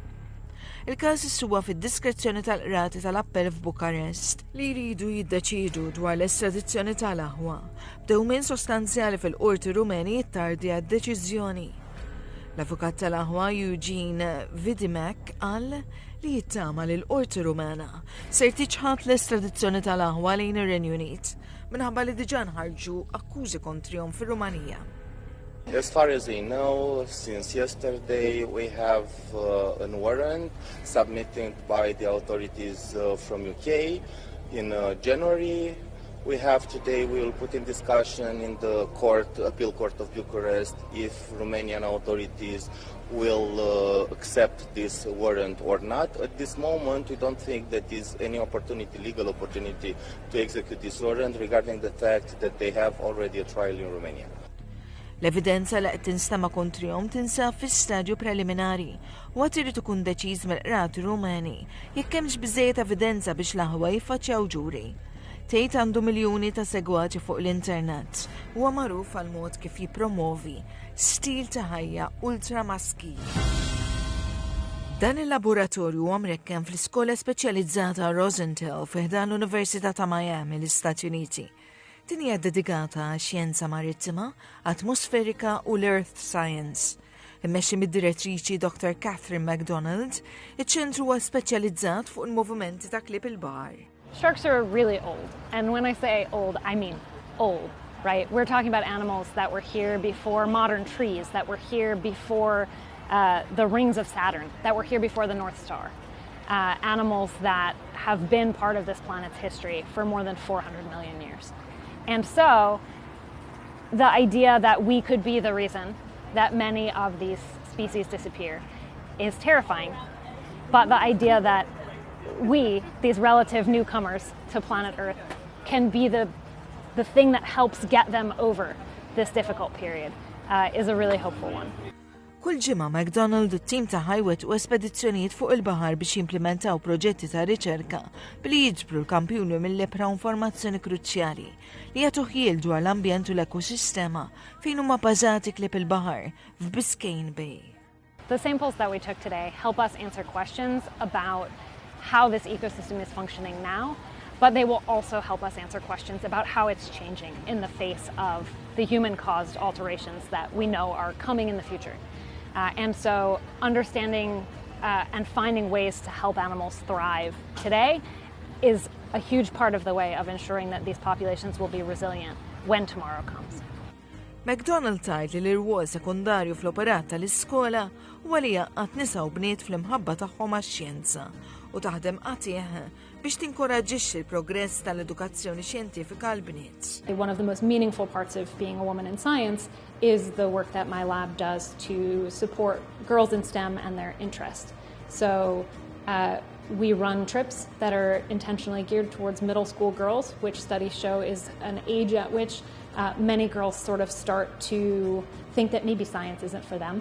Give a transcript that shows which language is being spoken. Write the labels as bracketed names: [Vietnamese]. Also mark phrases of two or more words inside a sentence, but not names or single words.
[Maltese] Il-każ issuwa fid-diskrezzjoni tal-qrati tal-appell f'Bukarest li jridu jiddeċidu dwar l-estradizzjoni tal-aħwa b'dewmien sostanzjali fil-qorti Rumeni jittardi għad-deċiżjoni. L-avukat tal-aħwa Eugene Vidimek qal li jittama li l-qorti Rumena ser tiċħat l-estradizzjoni tal-aħwa lejn ir-Renju Unit minħabba li diġà nħarġu akkużi kontrihom fir-Rumanija. [English] As far as I know, since yesterday we have a warrant submitted by the authorities from UK. In January, we will put in discussion in the appeal court of Bucharest if Romanian authorities will accept this warrant or not. At this moment, we don't think that there is any legal opportunity to execute this warrant regarding the fact that they have already a trial in Romania. [Maltese] L-evidenza li qed tinstema' kontrihom tinsab fi-stadju preliminari u għad irid ikun deċiż mill-qrati Rumeni jekk hemmx biżżejjed evidenza biex l-aħwa jiffaċċjaw ġuri. Tate għandu miljuni ta' segwaċi fuq l-internet u huwa magħruf għal mod kif jippromovi stil ta' ħajja ultramaskil. Dan il-laboratorju huwa mrekken fl-iskola speċjalizzata Rosenthal fi ħdan l-Università ta' Miami l-Istati Uniti. Din hija dedikata għax xjenza marittima, atmosferika u l- [English] Earth Science. [Maltese] Immexxi mid-direttriċi Dr. Catherine MacDonald, iċ-ċentru huwa speċjalizzat fuq il-movimenti ta' klieb il-baħar. [English] Sharks are really old, and when I say old, I mean old, right? We're talking about animals that were here before modern trees, that were here before the rings of Saturn, that were here before the North Star. Animals that have been part of this planet's history for more than 400 million years. And so, the idea that we could be the reason that many of these species disappear is terrifying. But the idea that we, these relative newcomers to planet Earth, can be the thing that helps get them over this difficult period is a really hopeful one. [Maltese] Kull ġimgħa McDonald u t-tim ta' ħajwet u espedizzjonijiet fuq il-baħar biex jimplementaw proġetti ta' riċerka billi jiġbru l-kampjuni mill-lepra informazzjoni kruċjali li jagħtu ħiel dwar l-ambjent u l-ekosistema fejn huma bażati klieb il-baħar f'Biscayne Bay. [English] The samples that we took today help us answer questions about how this ecosystem is functioning now, but they will also help us answer questions about how it's changing in the face of the human-caused alterations that we know are coming in the future. And so understanding and finding ways to help animals thrive today is a huge part of the way of ensuring that these populations will be resilient when tomorrow comes. [Maltese] McDonald tajt li l-irwol sekundarju fl-operat tal-iskola huwa li jaqqat nisa u bniet fl-imħabba tagħhom għax-xjenza u taħdem qatih biex tinkoraġġixxi l-progress tal-edukazzjoni xjentifika għal bniet. [English] One of the most meaningful parts of being a woman in science is the work that my lab does to support girls in STEM and their interest. So we run trips that are intentionally geared towards middle school girls, which studies show is an age at which many girls sort of start to think that maybe science isn't for them.